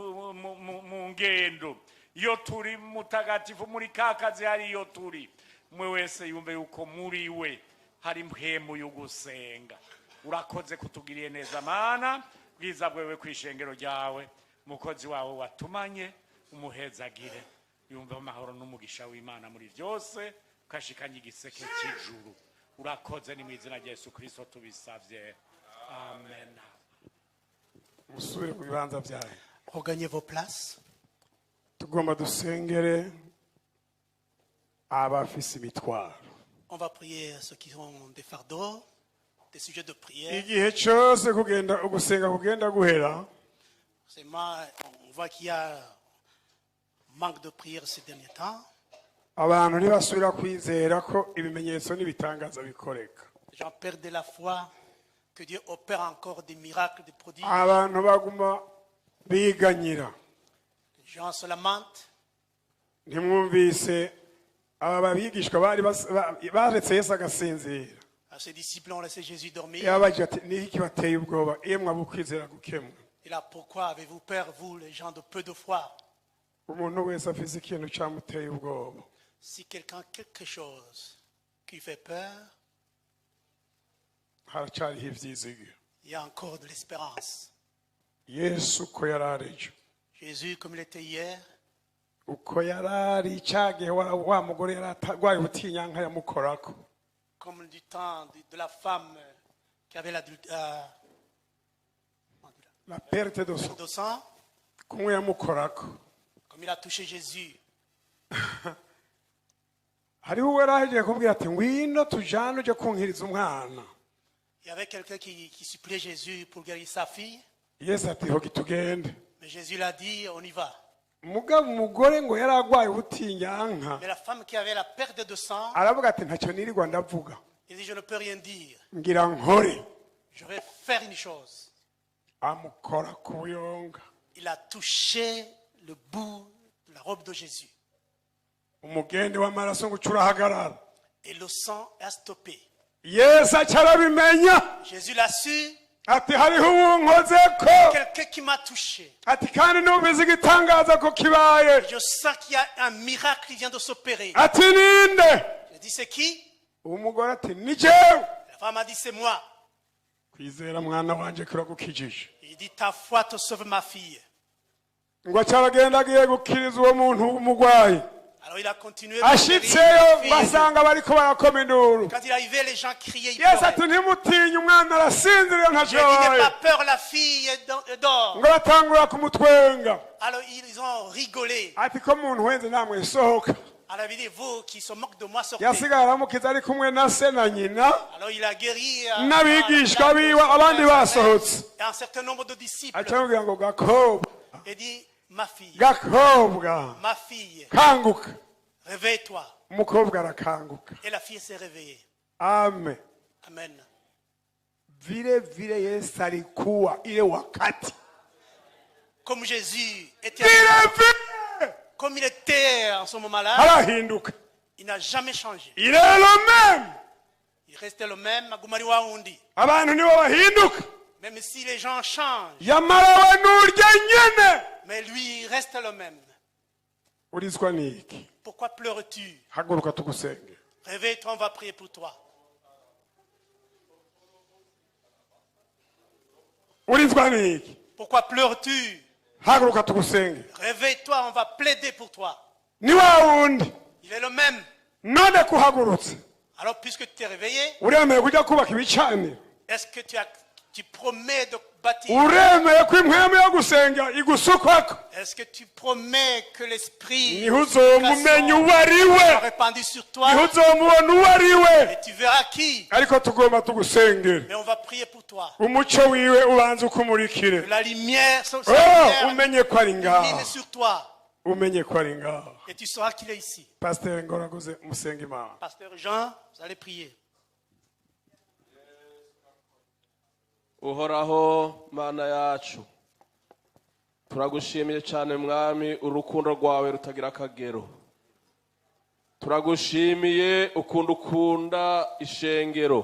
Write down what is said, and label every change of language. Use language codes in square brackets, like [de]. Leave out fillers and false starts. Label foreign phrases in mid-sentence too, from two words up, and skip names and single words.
[rn] mu ngendo iyo turi mutagatifu muri kakazi hari iyo turi mwe wese yumve yuko muri we hari impwemu y'ugusenga urakoze kutugiriye neza Mana bwiza bwewe kwishengero ryawe mukozi wawe watumanye umuhezagire yumva amahoro n'umugisha w'Imana muri byose kashikanye igiseke cy'ijuru urakoze ni mu izina rya Yesu Kristo tubisavye amen. Musubire mu bibanza byawe. [fr] Regagnez vos places. [rn] Tugomba dusengere abafise imitwaro. [fr] On va prier ceux qui ont des fardeaux, des sujets de prière. [rn] Igihe cyose kugenda ugusenga kugenda guhera. [fr] On voit qu'il y a manque de prière ces derniers temps. [rn] Abantu ntibasubira kwizera ko ibimenyetso n'ibitangaza bikoreka. [fr] Les gens perdent la foi que Dieu opère encore des miracles, des prodiges. [rn] Abantu baguma biganyira. [fr] Les gens se lamentent. [rn] Ntimwumvise aba babigishwa bari baretse Yesu agasinzira. [fr] Ses disciples ont laissé Jésus dormir. [rn] Yabaje ati ni iki bateye ubwoba emwe abukwizera gukemwe. [fr] Et là, pourquoi avez-vous peur, vous, les gens de peu de foi? [rn] Umuntu wese afise ikintu cyamuteye ubwoba. [fr] Si quelqu'un a quelque chose qui fait peur, [rn] haracyariho ivyizigiro. [fr] il y a encore de l'espérance. [rn] Yesu ko yararejo. [fr] Jésus, comme il était hier, [rn] uko yarari cyagihe wa mugore yaratagwaye ubutinyanka yamukorako. [fr] Comme du temps de la femme qui avait la perte de sang. [rn] kumwe yamukorako. [fr] comme il a touché Jésus. [rn] Hariho uwari ahejeje kubwira ati ngwino tujane uje kunkiriza umwana. [fr] Il y avait quelqu'un qui suppliait Jésus pour guérir sa fille. [rn] Yesu ati hogi tugende. [fr] Mais Jésus l'a dit, on y va. [rn] Mugabo umugore ngo yari agwaye ubutinyanka. [fr] Mais la femme qui avait la perte de sang, [rn] Aravuga ati ntacyo nirirwa ndavuga. [fr] il dit, je ne peux rien dire. [rn] Ngira nkore. [fr] Je vais faire une chose. [rn] Amukora ku buyonga. [fr] Il a touché le bout de la robe de Jésus. [rn] Umugende w'amaraso ngo urahagarara. [fr] Et le sang a stoppé. [rn] Yesu acarabimenya. [fr] Jésus l'a su. [rn] Ati hariho ubunkozeko. [fr] Quelqu'un qui m'a touché. [rn] Ati kandi numvise igitangaza ko kibaye. [fr] Je sens qu'il y a un miracle qui vient de s'opérer. [rn] Ati ninde? [fr] Je dis, c'est qui? [rn] Umugore ati ni jewe. [fr] La femme a dit, c'est moi. [rn] Kwizera mwana wanje kuragukijije. [fr] Il dit, ta foi te sauve ma fille. [rn] Ngo acaragenda agiye gukiriza uwo muntu umugwayi. [fr] Alors il a continué. Quand [rn] Ashitseyo basanga bariko barakoma induru. [fr] il est arrivé, les gens criaient. [rn] Yesu ati ntimutinye umwana arasinziriye [fr] Il dit, n'aie [rn] ntacoye. [fr] pas peur, la fille dort. [rn] Ngo batangura kumutwenga. [fr] Alors ils ont rigolé. [rn] Ati ko muntu wenze namwe sohoka. [fr] Alors il dit, vous qui se moquent de moi, sortez. [rn] Yasigaye aramukiza ari kumwe na se na nyina. [fr] Alors il a guéri [rn] N'abigishwa biwe abandi basohotse. [fr] et un certain nombre de disciples. [rn] Acamubwira ngo gakobwa. [fr] Il dit, ma fille, [rn] Gakobwa. [fr] ma fille, [rn] Kanguka. [fr] réveille-toi. [rn] Umukobwa arakanguka. [fr] Et la fille s'est réveillée. [rn] Amen. [fr] Amen. [sw] Vile vile Yesu alikuwa ile wakati. [fr] Comme Jésus était, [sw] Vile vile. [fr] comme il était en ce moment-là, [rn] Harahinduka. [fr] il n'a jamais changé. Il est le même. Il restait le même. [rn] Agumari wa undi. Abantu nibo bahinduka. [fr] Même si les gens changent, [rn] Yamara n'urya nyene. [fr] mais lui, il reste le même. [rn] Urizwa niki? [fr] Pourquoi pleures-tu? [rn] Haguruka tugusenge. [fr] Réveille-toi, on va prier pour toi. [rn] Urizwa niki? [fr] Pourquoi pleures-tu? [rn] Haguruka tugusenge. [fr] Réveille-toi, on va plaider pour toi. [rn] Ni wa wundi. [fr] Il est le même. [rn] None kuhagurutse. [fr] Alors, puisque tu t'es réveillé, [rn] Uremeye kujya kubaka ibicaniro. [fr] est-ce que tu promets de bâtir? [rn] Uremeye ko impwemu yo gusenga igusukwako. [fr] Est-ce que tu promets que l'esprit [rn] Niho uzomumenya uwo ari we. [fr] sera répandu sur toi [rn] Niho uzomubona uwo ari we. [fr] et tu verras qui? [rn] Ariko tugomba tugusengera. [fr] Mais on va prier pour toi. [rn] Umuco wiwe ubanza ukumurikire. [fr] Que la lumière, sa Oh, lumière [rn] umenye ko ari ngaho. [fr] illumine sur toi [rn] Umenye ko ari ngaho. [fr] et tu sauras qu'il est ici. [rn] Pasteur Ngoraguze musenga Imana. [fr] Pasteur Jean, vous allez prier. [rn] Uhoraho mana yacu turagushimiye cyane mwami urukundo rwawe rutagira akagero. Turagushimiye ukunda ishengero.